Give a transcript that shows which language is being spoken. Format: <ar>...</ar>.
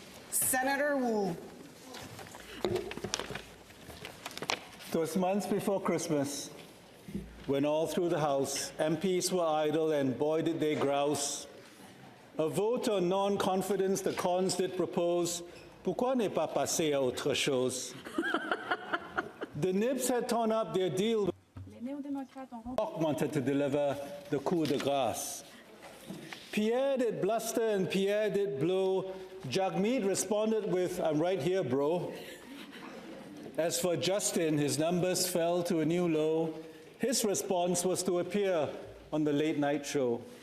<en>Senator Wu. It was months before Christmas when all through the House, MPs were idle and boy did they grouse. A vote on non-confidence the cons did propose.</en> <fr>Pourquoi ne pas passer à autre chose?</fr> <en>The Nibs had torn up their deal. Bloc wanted to deliver the coup de grâce. Pierre did bluster and Pierre did blow. Jagmeet responded with, "I'm right here, bro." As for Justin, his numbers fell to a new low. His response was to appear on the late night show.</en>